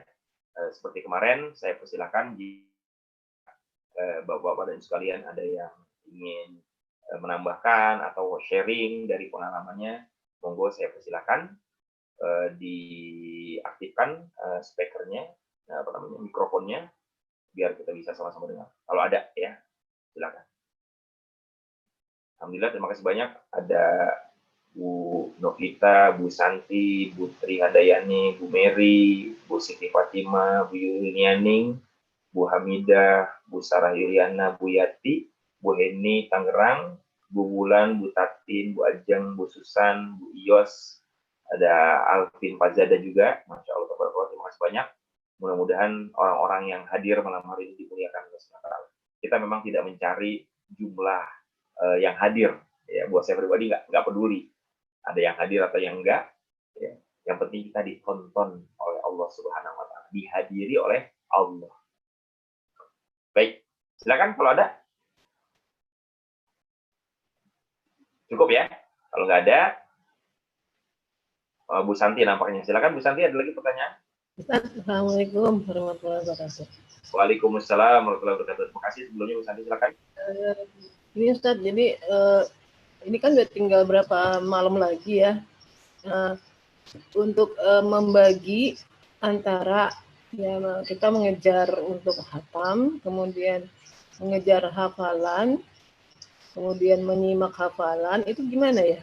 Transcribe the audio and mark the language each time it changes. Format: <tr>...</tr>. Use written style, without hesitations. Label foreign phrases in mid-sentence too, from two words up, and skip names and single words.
<id>Seperti kemarin, saya persilakan di Bapak-bapak dan sekalian ada yang ingin menambahkan atau sharing dari pengalamannya, monggo saya persilakan diaktifkan speakernya, mikrofonnya, biar kita bisa sama-sama dengar. Kalau ada ya, silakan. Alhamdulillah, terima kasih banyak. Ada Bu Novita, Bu Santi, Bu Tri Handayani, Bu Mary, Bu Siti Fatima, Bu Yulinianing, Bu Hamidah, Bu Sarah Yuliana, Bu Yati, Bu Heni Tangerang, Bu Wulan, Bu Tatin, Bu Ajeng, Bu Susan, Bu Ios, ada Alvin Fazada juga.</id> <ar>ما شاء الله,</ar> <id>terima kasih banyak. Mudah-mudahan orang-orang yang hadir malam hari ini dimuliakan oleh Allah. Kita memang tidak mencari jumlah yang hadir. Ya, buat saya pribadi nggak peduli ada yang hadir atau yang enggak. Ya. Yang penting kita ditonton oleh Allah</id> <ar>سبحانه وتعالى,</ar> <id>dihadiri oleh Allah. Baik, silakan kalau ada. Cukup ya. Kalau nggak ada, Bu Santi nampaknya. Silakan Bu Santi, ada lagi pertanyaan?</id> <ar>السلام عليكم ورحمة الله وبركاته. وعليكم السلام ورحمة الله وبركاته.</ar> <id>Terima kasih sebelumnya Bu Santi, silakan. Ini Ustadz, jadi ini kan udah tinggal berapa malam lagi ya untuk membagi antara ya kita mengejar untuk hatam, kemudian mengejar hafalan, kemudian menyimak hafalan, itu gimana ya?</id>